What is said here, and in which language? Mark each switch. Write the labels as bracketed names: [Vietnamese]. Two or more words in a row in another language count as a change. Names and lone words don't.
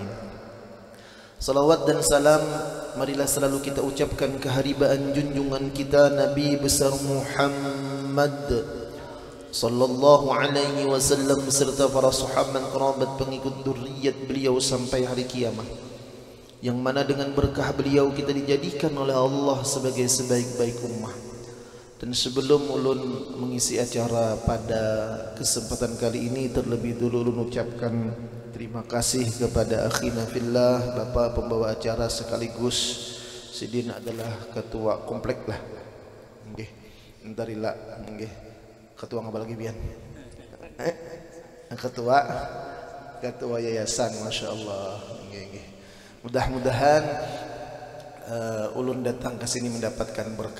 [Indonesian] Salawat dan salam marilah selalu kita ucapkan keharibaan junjungan kita Nabi besar Muhammad [Arabic] sallallahu alaihi wasallam [Indonesian] serta para sahabat kerabat pengikut dzurriyyat beliau sampai hari kiamat, yang mana dengan berkah beliau kita dijadikan oleh Allah sebagai sebaik-baik ummah. Dan sebelum ulun mengisi acara pada kesempatan kali ini, terlebih dulu ulun ucapkan terima kasih kepada [Arabic] akhina fillah, [Indonesian] Bapak pembawa acara sekaligus sidin adalah ketua komplek lah. Nggih, entarila nggih. Ketua ngapa lagi bian? Ketua yayasan, [Arabic] masya Allah. [Indonesian] Mudah-mudahan ulun datang ke sini mendapatkan berkah.